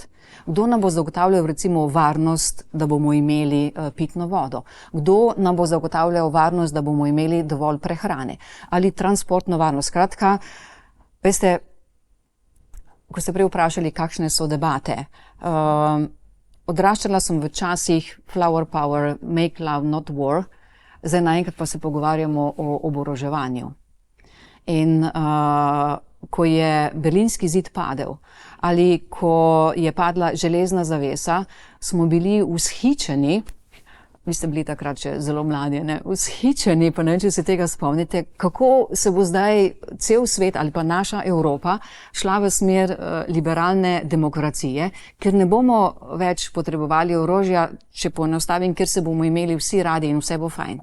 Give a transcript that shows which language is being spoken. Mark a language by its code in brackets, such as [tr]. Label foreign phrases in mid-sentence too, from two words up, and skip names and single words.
[sl] Kdo nam bo zagotavljal recimo varnost, da bomo imeli pitno vodo? Kdo nam bo zagotavljal varnost, da bomo imeli dovolj prehrane? Ali transportno varnost? Skratka, veste, ko ste prej vprašali, kakšne so debate. Odraščala sem v časih [en] flower power, make love, not war. [sl] Zdaj naenkrat pa se pogovarjamo o oboroževanju. In ko je Berlinski zid padel ali ko je padla železna zavesa, smo bili vzhičeni, vi ste bili takrat še zelo mladi, vzhičeni, pa ne vem, če se tega spomnite, kako se bo zdaj cel svet ali pa naša Evropa šla v smer liberalne demokracije, ker ne bomo več potrebovali orožja, če poenostavim, ker se bomo imeli vsi radi in vse bo fajn.